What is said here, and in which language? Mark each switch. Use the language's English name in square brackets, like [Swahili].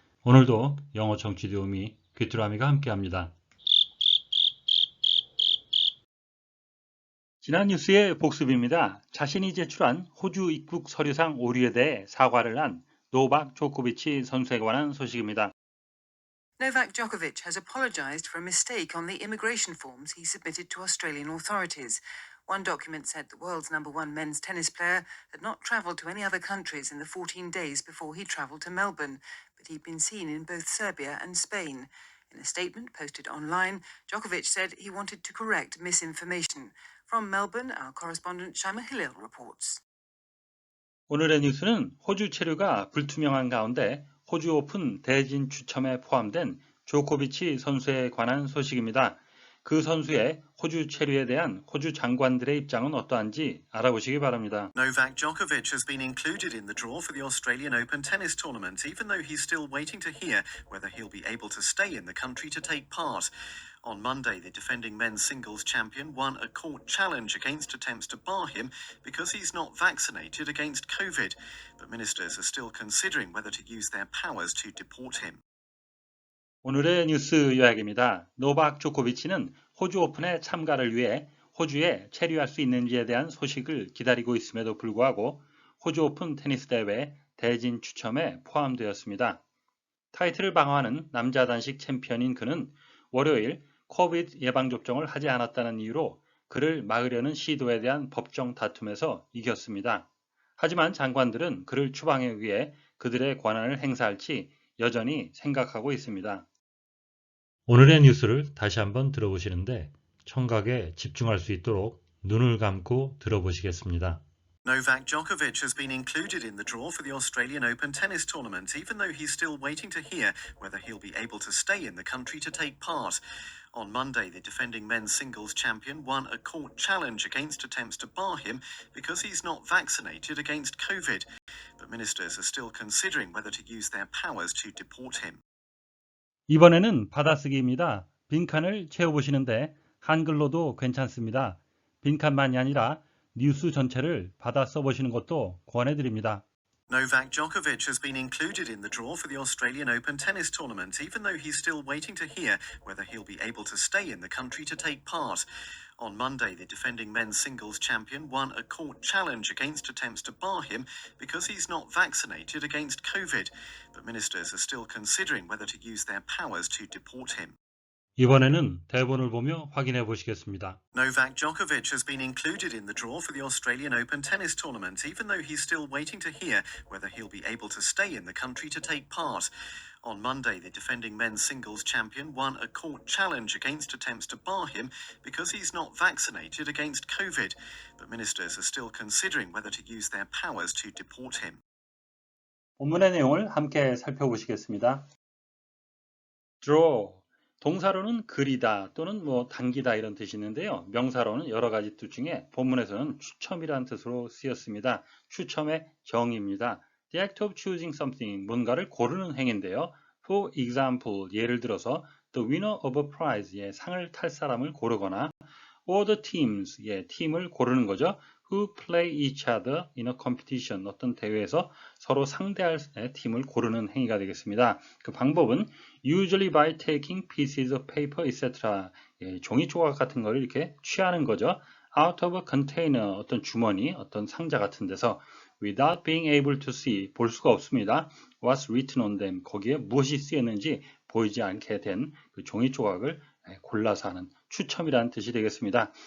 [Korean] 오늘도 영어 청취 도우미 귀뚜라미가 함께합니다. 지난 뉴스의 복습입니다. 자신이 제출한 호주 입국 서류상 오류에 대해 사과를 한 노박 조코비치 선수에 관한 소식입니다. [English] Novak Djokovic has apologised for a mistake on the immigration forms he submitted to Australian authorities. One document said the world's #1 men's tennis player had not travelled to any other countries in the 14 days before he travelled to Melbourne, but he'd been seen in both Serbia and Spain. In a statement posted online, Djokovic said he wanted to correct misinformation. From Melbourne, our correspondent Shaima Hillel reports. [Korean] 오늘의 뉴스는 호주 체류가 불투명한 가운데 호주 오픈 대진 추첨에 포함된 조코비치 선수에 관한 소식입니다. 그 선수의 호주 체류에 대한 호주 장관들의 입장은 어떠한지 알아보시기 바랍니다. [English] Novak Djokovic has been included in the draw for the Australian Open tennis tournament, even though he's still waiting to hear whether he'll be able to stay in the country to take part. On Monday, the defending men's singles champion won a court challenge against attempts to bar him because he's not vaccinated against COVID. But ministers are still considering whether to use their powers to deport him. [Korean] 오늘의 뉴스 요약입니다. 노박 조코비치는 호주 오픈에 참가를 위해 호주에 체류할 수 있는지에 대한 소식을 기다리고 있음에도 불구하고 호주 오픈 테니스 대회 대진 추첨에 포함되었습니다. 타이틀을 방어하는 남자 단식 챔피언인 그는 월요일 코비드 예방접종을 하지 않았다는 이유로 그를 막으려는 시도에 대한 법정 다툼에서 이겼습니다. 하지만 장관들은 그를 추방하기 위해 그들의 권한을 행사할지 여전히 생각하고 있습니다. 오늘의 뉴스를 다시 한번 들어보시는데 청각에 집중할 수 있도록 눈을 감고 들어보시겠습니다. [English] Novak Djokovic has been included in the draw for the Australian Open tennis tournament, even though he's still waiting to hear whether he'll be able to stay in the country to take part. On Monday, the defending men's singles champion won a court challenge against attempts to bar him because he's not vaccinated against COVID. But ministers are still considering whether to use their powers to deport him. [Korean] 이번에는 받아쓰기입니다. 빈칸을 채워보시는데 한글로도 괜찮습니다. 빈칸만이 아니라 뉴스 전체를 받아 써보시는 것도 권해드립니다. [English] Novak Djokovic has been included in the draw for the Australian Open tennis tournament, even though he's still waiting to hear whether he'll be able to stay in the country to take part. On Monday, the defending men's singles champion won a court challenge against attempts to bar him because he's not vaccinated against COVID. But ministers are still considering whether to use their powers to deport him. [Korean] 이번에는 대본을 보며 확인해 보시겠습니다. [English] Novak Djokovic has been included in the draw for the Australian Open tennis tournament, even though he's still waiting to hear whether he'll be able to stay in the country to take part. On Monday, the defending men's singles champion won a court challenge against attempts to bar him because he's not vaccinated against COVID. But ministers are still considering whether to use their powers to deport him. [Korean] 본문의 내용을 함께 살펴보시겠습니다. draw, 동사로는 그리다 또는 당기다 이런 뜻이 있는데요. 명사로는 여러 가지 뜻 중에 본문에서는 추첨이라는 뜻으로 쓰였습니다. 추첨의 정의입니다. [English] The act of choosing something, [Korean] 뭔가를 고르는 행위인데요. [English] For example, [Korean] 예를 들어서 [English] the winner of a prize, [Korean] 상을 탈 사람을 고르거나 [English] or the teams, [Korean] 팀을 고르는 거죠. [English] Who play each other in a competition, [Korean] 어떤 대회에서 서로 상대할 팀을 고르는 행위가 되겠습니다. 그 방법은 [English] usually by taking pieces of paper, etc. [Korean] 종이 조각 같은 걸 이렇게 취하는 거죠. [English] out of a container, [Korean] 어떤 주머니, 어떤 상자 같은 데서 [English] without being able to see, [Korean] 볼 수가 없습니다. [English] what's written on them, [Korean] 거기에 무엇이 쓰였는지 보이지 않게 된 그 종이 조각을 골라서 하는 추첨이라는 뜻이 되겠습니다.